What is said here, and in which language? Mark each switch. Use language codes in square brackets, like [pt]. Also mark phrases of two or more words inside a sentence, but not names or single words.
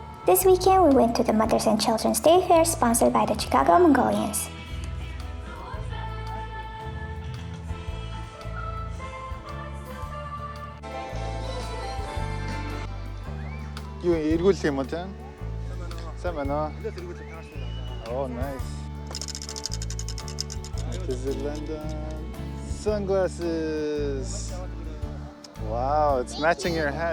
[en] This weekend, we went to the Mothers and Children's Day Fair sponsored by the Chicago Mongolians. [mn] You эргүүлэх юм уу те? Сайн байна уу? [en] Oh, nice. This is London. Sunglasses. Wow, it's matching your hat.